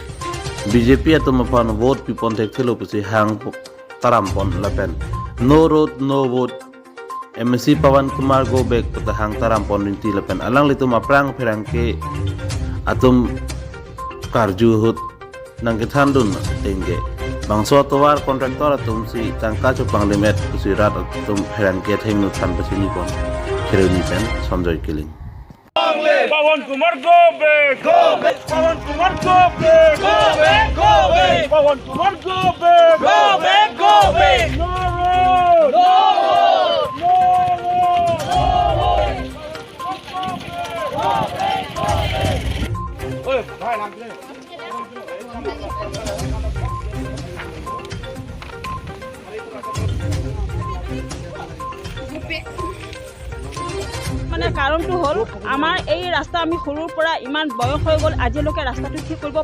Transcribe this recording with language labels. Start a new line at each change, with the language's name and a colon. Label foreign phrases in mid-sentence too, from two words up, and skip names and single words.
Karbi: BJP atau mapan vote pipon tek thilo pusi hang taram pon lapen
English: no road no vote
Karbi: MSC Pawan Kumar
English: go back
Karbi: pata hang taram pon rinti lapen alang litu maprang perang ke atum karju hut nang kethandun tengge bangso towar kontraktor atum si tangka chupang limit pusi rat atum perang ke thengnu than pasini pon kheruni pen Sanjoy Kiling
English: Pawan Kumar go back, go back. Pawan Kumar go back, go back, go back. Pawan Kumar go back, go back, go back. No road, no road, no road, no road. Go back, go back.
Assamese: অই, ভাই লাম লে. মানে কাৰণটো হ'ল আমাৰ এই ৰাস্তা আমি সৰুৰ পৰা ইমান বয়স হৈ গ'ল আজিলৈকে ৰাস্তাটো ঠিক কৰিব